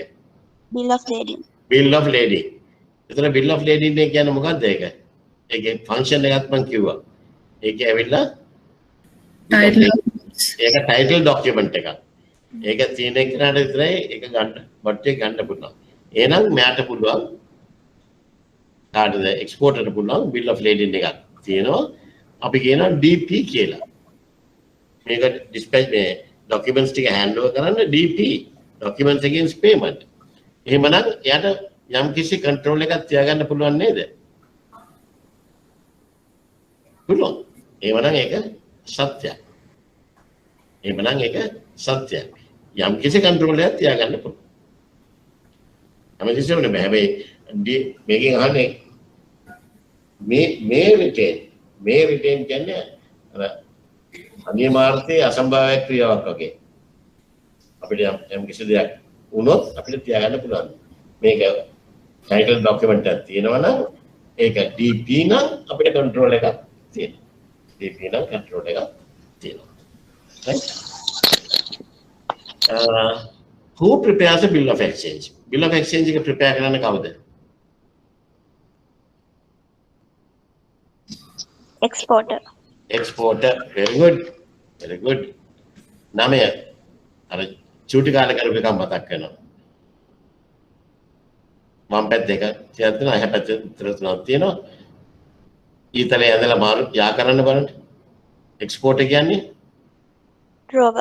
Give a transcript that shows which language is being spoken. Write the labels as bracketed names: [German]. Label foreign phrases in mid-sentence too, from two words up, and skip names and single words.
[English] bill of lading. bill of lading. [Sinhala] එතන bill of lading එක කියන්නේ මොකද්ද ඒක? ඒකේ ෆන්ක්ෂන් එකක් මම කිව්වා. ඒකේ ඇවිල්ලා ඒක [English] title document [Sinhala] එකක්. ඒක තියෙන එකට විතරයි ඒක ගන්න බට් එක ගන්න පුළුවන්. එහෙනම් මෙයාට පුළුවන් කාටද එක්ස්පෝර්ටර්ට පුළුවන් [English] bill of lading [Sinhala] එකක් තියෙනවා. අපි කියනවා DP කියලා. මේක dispatch මේ documents ටික [English] hand over [Sinhala] කරන්න [English] DP documents against payment. [Sinhala] එහෙමනම් එයාට යම් කිසි control එකක් තියාගන්න පුළුවන් නේද? පුළුවන්. එහෙමනම් ඒක සත්‍යයි. එහෙමනම් ඒක සත්‍යයි. යම් කිසි control එකක් තියාගන්න පුළුවන්. අමතිසෙන්නේ බෑ. හැබැයි මේකෙන් අහන්නේ මේ retain කියන්නේ අර අනියමාර්ථයේ අසම්භාව්‍ය ක්‍රියාවක් වගේ. අපිට යම් කිසි දෙයක් වුණොත් අපිට තියාගන්න පුළුවන්. මේක [English] title document [Sinhala] එකක් තියෙනවා නම් ඒක DP නම් අපිට control එකක් තියෙනවා. DP නම් control එකක් තියෙනවා. [English] Right? Who prepares a bill of exchange? Bill of exchange [Sinhala] එක prepare කරන්න කවුද? [English] Exporter. Exporter. Very good. Very good. [Sinhala] නාමය අර චූටි කාලේ කරපු එකක් මතක් වෙනවා. වම් පැත්ත එක තියෙනවා එහා පැත්ත උත්තර තුනක් තියෙනවා. ඊතලේ ඇදලා මාරු යා කරන්න බලන්න. එක්ස්පෝර්ටර් කියන්නේ [English] Drawer.